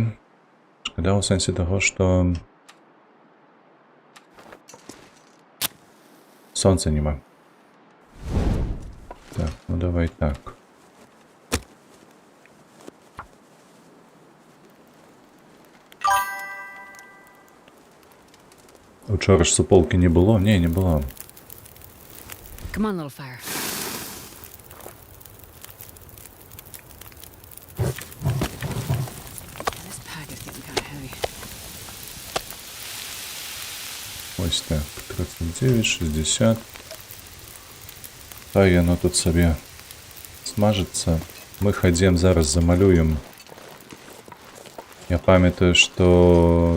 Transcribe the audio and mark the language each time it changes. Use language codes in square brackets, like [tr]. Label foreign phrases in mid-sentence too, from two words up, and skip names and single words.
[be] Шкада ў сэнсе таго, што сонца няма. Так, ну давай так. Учора ж суполкі не было? Не, не было. [en] Come on, little fire. This pack is getting kind of heavy. [be] Ось так, 39, 60. Хай яно тут сабе смажыцца. Мы хадзем, зараз замалюем. Я памятаю, што...